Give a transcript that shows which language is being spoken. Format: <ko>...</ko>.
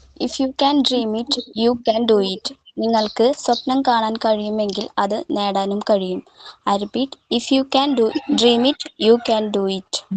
<en>If you can dream it, you can do it.</en> <ml>നിങ്ങൾക്ക് സ്വപ്നം കാണാൻ കഴിയുമെങ്കിൽ അത് നേടാനും കഴിയും.</ml> <en>I repeat, if you can dream it, you can do it.</en>